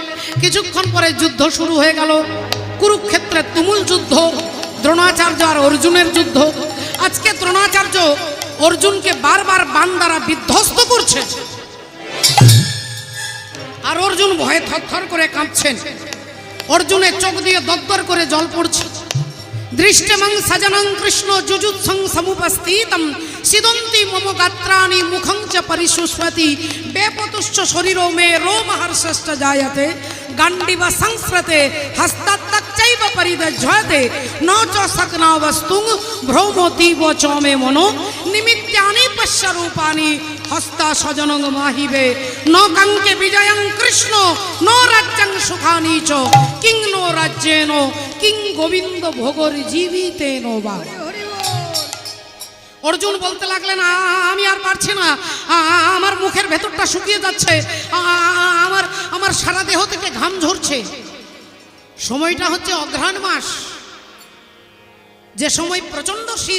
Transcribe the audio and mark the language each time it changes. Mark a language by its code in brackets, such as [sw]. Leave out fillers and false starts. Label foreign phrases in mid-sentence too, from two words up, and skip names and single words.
[bn] কিছুক্ষণ পরে যুদ্ধ শুরু হয়ে গেল, কুরুক্ষেত্রে তুমুল যুদ্ধ, দ্রোণাচার্য আর অর্জুনের যুদ্ধ। আজকে দ্রোণাচার্য অর্জুনকে বারবার বাণ দ্বারা বিধ্বস্ত করছে, আর অর্জুন ভয়ে থরথর করে কাঁপছেন। অর্জুনের চোখ দিয়ে দরদর করে জল পড়ছে। [sa] দৃষ্টিমং সজনং কৃষ্ণ যুজুৎসং সমুপস্থিতম সিদন্তি মম গাত্রাণি মুখং চ পরিশুষ্বতি বেপতুশ্চ শরীরো মে রোমহর্ষশ্চ জায়তে গান্ডিব সংস্রতে হস্তাত্তকচৈব পরিদঝ্যতে ন চ সকনা বস্তুং ভ্রমতীব চ মে মনো নিমিত্যানি পশ্যরূপানি হস্তা সজনং মাহিবে ন কাঙ্কে বিজয়ং কৃষ্ণ ন রাজ্যং সুখানি চ কিং নো রাজ্যেন কিং গোবিন্দ ভোগর জীবিতেন বা। [bn] অর্জুন বলতে লাগলেন আমি আর পারছি না, আমার মুখের ভেতরটা শুকিয়ে যাচ্ছে, আমার সারা দেহ থেকে ঘাম ঝরছে। সময়টা হচ্ছে অঘ্রাণ মাস, যে সময় প্রচন্ড শীত।